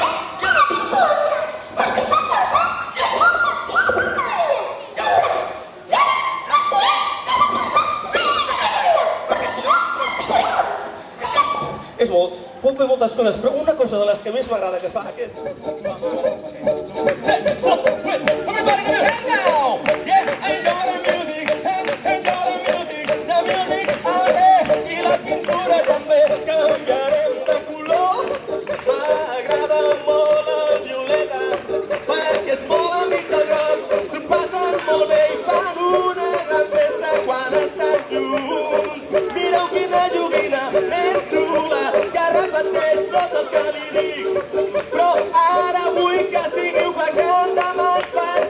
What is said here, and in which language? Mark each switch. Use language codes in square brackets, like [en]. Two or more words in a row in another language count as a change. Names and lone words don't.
[ca] Jo no tinc por, perquè sóc guapa i els mots són És molt, pot fer moltes coses, però una cosa de les que més m'agrada que fa aquest... [en] Everybody get your hand now! Yeah, enjoy the music, enjoy the music, the music out there, [ca] i la pintura també canviarem de color. M'agrada molt el violeta, perquè és molt amic del groc, s'ho passen molt bé i fan una gran festa quan estan junts. Mireu quina joguina més xula, que repeteix tot el que li dic, però ara vull que sigueu perquè demà es fa